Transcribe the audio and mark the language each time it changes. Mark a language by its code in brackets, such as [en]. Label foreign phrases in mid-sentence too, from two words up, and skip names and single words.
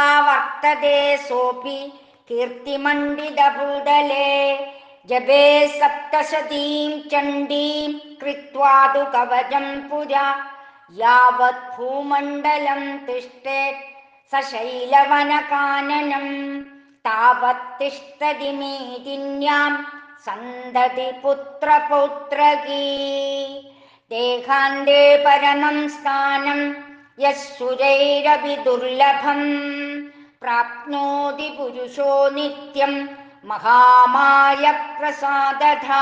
[sa] वर्तते सोऽपि कीर्तिमण्डितभूतले जपे सप्तशतीं चण्डीं कृत्वा तु कवचं पुरा यावत् भूमण्डलं तिष्ठेत् सशैलवनकाननं तावत् तिष्ठति मेदिन्यां സന്തതി പുത്രപൗത്രകീ. ദേഹാന്തേ പരമം സ്ഥാനം യസ്സുരൈരപി ദുർലഭം. പ്രാപ്നോതി പുരുഷോ നിത്യം മഹാമായ പ്രസാദധാ.